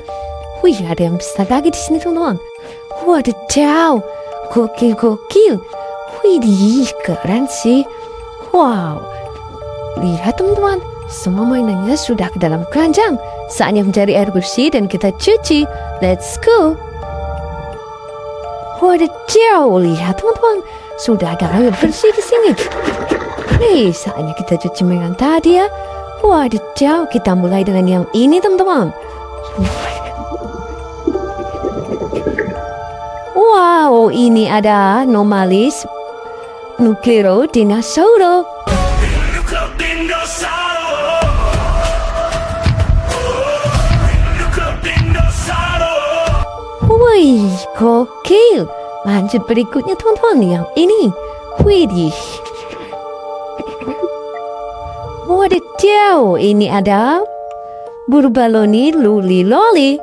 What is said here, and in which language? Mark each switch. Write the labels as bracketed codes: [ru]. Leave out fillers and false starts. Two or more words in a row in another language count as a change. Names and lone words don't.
[id] Wih, ada yang besar lagi di sini teman-teman. Wadidaw, gokil. Widih, keren sih. Wow, lihat teman-teman, semua mainannya sudah ke dalam keranjang. Saatnya mencari air bersih dan kita cuci. [en] Let's go. [id] Wadidaw, lihat teman-teman, sudah ada air bersih di sini. Hei, saatnya kita cuci mainan tadi ya. Wadidaw, kita mulai dengan yang ini teman-teman. Wow, ini ada anomalis Nucleo dinosauro. Wih, gokil. Lanjut berikutnya teman-teman, yang ini. Widih. Wadidaw, ini ada Burbaloni Luli Loli.